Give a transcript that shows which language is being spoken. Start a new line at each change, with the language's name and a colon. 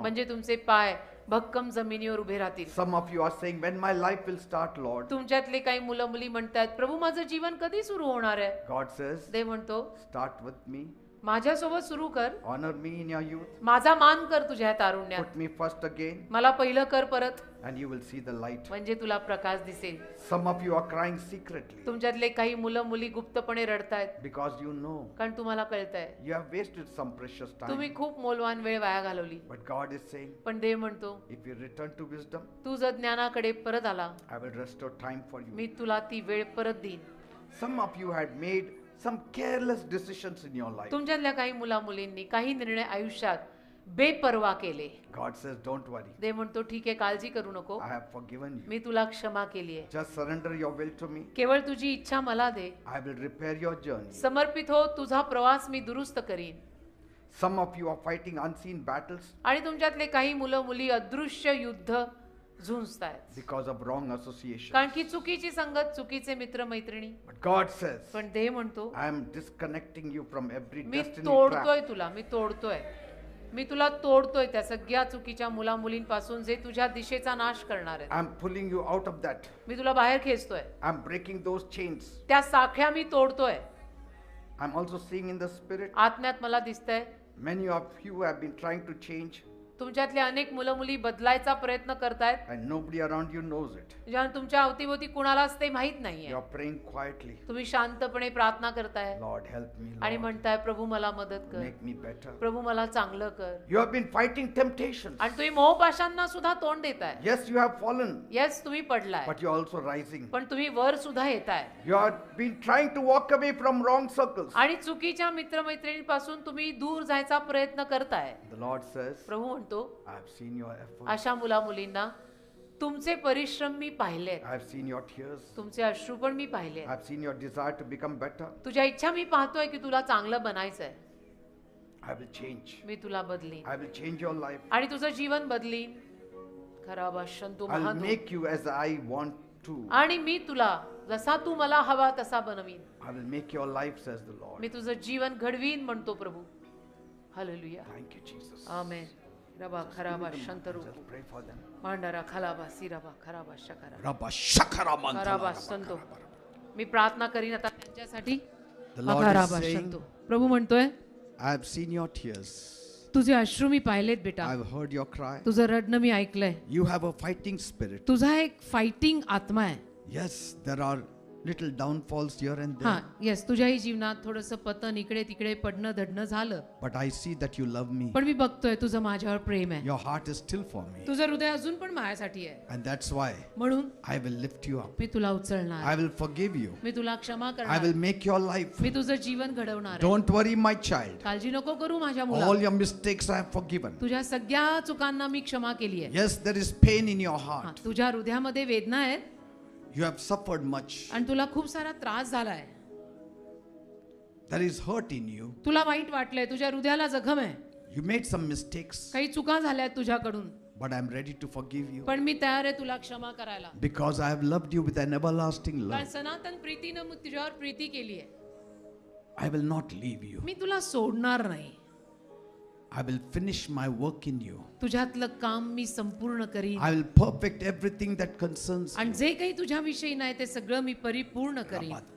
Marathi: म्हणजे तुमचे पाय भक्कम जमिनीवर उभे राहतील.
English: Some of you are saying, when my life will start, Lord?
Marathi: तुमच्यातले काही मुलं मुली म्हणतात, प्रभू माझं जीवन कधी सुरू होणार आहे?
English: God says,
Marathi: देव म्हणतो,
English: start with me,
Marathi: माझ्यासोबत सुरू कर,
English: honor me in your youth,
Marathi: माझा मान कर तुझ्या तारुण्यात,
English: put me first again,
Marathi: मला पहिलं कर परत,
English: and you will see the light.
Marathi: म्हणजे तुला प्रकाश दिसेल.
English: Some of you are crying secretly
Marathi: तुमच्यातले काही मुलं मुली गुप्तपणे रडतायत,
English: because you know
Marathi: कारण तुम्हाला कळतंय
English: you have wasted some precious
Marathi: तुम्ही
English: time.
Marathi: खूप मौल्यवान वेळ वाया घालवली.
English: But God is saying,
Marathi: पण देव म्हणतो,
English: if you return to wisdom,
Marathi: तू जर ज्ञानाकडे परत आला,
English: I will restore time for you.
Marathi: मी तुला ती वेळ परत देईन.
English: Some of you had made some careless decisions in your life.
Marathi: तुमच्यातल्या काही मुला मुलींनी काही निर्णय आयुष्यात बेपर्वा केले.
English: God says, don't worry.
Marathi: देव म्हणतो, ठीक आहे, काळजी करू नको,
English: I have forgiven you.
Marathi: मी तुला क्षमा केली आहे.
English: Just surrender your will to me.
Marathi: केवळ तुझी इच्छा मला दे,
English: I will repair your journey.
Marathi: समर्पित हो, तुझा प्रवास मी दुरुस्त करीन.
English: Some of you are fighting unseen battles
Marathi: आणि तुमच्यातले काही मुलं मुली अदृश्य युद्ध झुंजतायत,
English: because of wrong association.
Marathi: कारण की चुकीची संगत, चुकीचे मित्र मैत्रिणी.
English: But God says,
Marathi: पण देव म्हणतो,
English: I am disconnecting you from every
Marathi: मी
English: destiny
Marathi: तोडतोय
English: trap.
Marathi: तुला, मी तुला तोडतोय त्या सगळ्या चुकीच्या मुला मुलींपासून जे तुझ्या दिशेचा नाश करणार आहेत.
English: I am pulling you out of that.
Marathi: मी तुला बाहेर खेचतोय,
English: I am breaking those chains.
Marathi: त्या साख्या मी तोडतोय.
English: I am also seeing in the spirit,
Marathi: आत्म्यात मला दिसतंय,
English: many of you have been trying to change
Marathi: तुमच्यातले अनेक मुलं मुली बदलायचा प्रयत्न करतायत,
English: and nobody around you knows it.
Marathi: ज्या तुमच्या अवतीभोवती कुणालाच ते माहित नाहीये.
English: You are praying quietly.
Marathi: तुम्ही शांतपणे प्रार्थना करताय
English: Lord, help me,
Marathi: आणि
English: Lord.
Marathi: म्हणताय, प्रभू मला मदत कर,
English: Make me better.
Marathi: प्रभू मला चांगलं कर.
English: You have been fighting temptations.
Marathi: आणि तुम्ही मोहपाशांना सुद्धा तोंड देताय.
English: Yes, you have fallen,
Marathi: yes, तुम्ही पडलाय,
English: but you are also rising.
Marathi: पण तुम्ही वर सुद्धा येताय.
English: You have been trying to walk away from wrong circles.
Marathi: आणि चुकीच्या मित्रमैत्रिणींपासून तुम्ही दूर जायचा प्रयत्न करताय.
English: The Lord says,
Marathi: प्रभू म्हणतो,
English: I have seen your efforts.
Marathi: अशा मुला मुलींना तुमचे परिश्रम मी पाहिलेत,
English: I have seen your tears.
Marathi: तुमचे अश्रू पण मी पाहिले,
English: I have seen your desire to become better.
Marathi: तुझ्या इच्छा मी पाहतोय की तुला चांगलं बनायचंय.
English: I will change.
Marathi: मी तुला बदलीन
English: I will change your life.
Marathi: आणि तुझं जीवन बदलीन. खरा भाषण तू
English: I will
Marathi: महादूत.
English: make you as I want to.
Marathi: आणि मी तुला जसा तू मला हवा तसा बनवीन.
English: I will make your life, says the Lord.
Marathi: मी तुझं जीवन घडवीन म्हणतो प्रभू. Hallelujah,
English: Thank you, Jesus. Amen. रबा खराबा शंतरू Just pray for them. मांडरा खलाबा सिराबा खराबा शकरा Rabba shakara खराबा संतो.
Marathi: मी प्रार्थना करीन आता त्यांच्यासाठी.
English: The Lord खराबा is saying,
Marathi: संतो. प्रभू म्हणतोय,
English: I have seen your tears.
Marathi: तुझे अश्रू मी पाहिलेत बेटा,
English: I have heard your cry.
Marathi: तुझं रडणं मी ऐकलंय.
English: You have a fighting spirit.
Marathi: तुझा एक फायटिंग आत्मा आहे.
English: Yes, there are little downfalls here and
Marathi: हा,
English: there.
Marathi: येस, तुझ्याही जीवनात थोडंसं पतन इकडे तिकडे पडणं धडणं झालं,
English: But I see that you love me.
Marathi: पण मी बघतोय तुझं माझ्यावर प्रेम आहे.
English: Your heart is still for me.
Marathi: तुझं हृदय अजून पण माझ्यासाठी आहे.
English: And that's why
Marathi: म्हणून
English: I will lift you up.
Marathi: मी तुला उचलणार,
English: I will forgive you.
Marathi: मी तुला क्षमा
English: I
Marathi: करणार,
English: will make your life.
Marathi: मी तुझं जीवन घडवणार आहे.
English: Don't worry, my child.
Marathi: काळजी नको करू माझ्या
English: All
Marathi: मुला,
English: your mistakes I have forgiven.
Marathi: तुझ्या सगळ्या चुकांना मी क्षमा केली आहे.
English: Yes, there is pain in your
Marathi: हा,
English: heart.
Marathi: तुझ्या हृदयामध्ये वेदना आहेत
English: You have suffered much.
Marathi: आणि तुला खूप सारा त्रास झालाय.
English: There is hurt in you.
Marathi: तुला वाईट वाटलंय, तुझ्या हृदयाला जखम आहे,
English: You made some mistakes,
Marathi: काही चुका झाल्या तुझ्याकडून,
English: but I am ready to forgive you
Marathi: पण मी तयार आहे तुला क्षमा करायला.
English: because I have loved you with an everlasting
Marathi: कारण
English: love.
Marathi: सनातन प्रीतीनं मी तुझ्यावर प्रीती केली आहे.
English: I will not leave you.
Marathi: मी तुला सोडणार नाही.
English: I will finish my work in you.
Marathi: तुझ्यातलं काम मी संपूर्ण करीन
English: I will perfect everything that concerns you.
Marathi: आणि जे काही तुझ्याविषयी नाही ते सगळं मी परिपूर्ण करीन